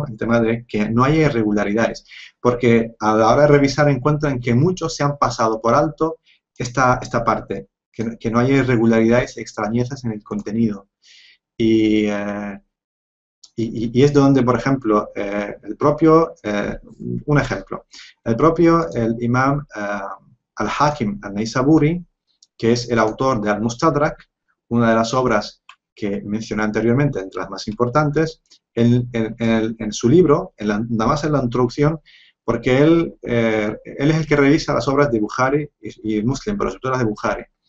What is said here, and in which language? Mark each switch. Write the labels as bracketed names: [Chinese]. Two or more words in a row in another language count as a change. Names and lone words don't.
[Spanish] El tema de que no haya irregularidades, porque a la hora de revisar encuentran que muchos se han pasado por alto esta parte, que no haya irregularidades, extrañezas en el contenido. Y es donde, por ejemplo, un ejemplo, el imam al-Hakim al-Naisaburi, que es el autor de Al-Mustadrak, una de las obras que mencioné anteriormente, entre las más importantes, en su libro, nada más en la introducción, porque él es el que revisa las obras de Bukhari y Muslim, pero sobre todo las de Bukhari.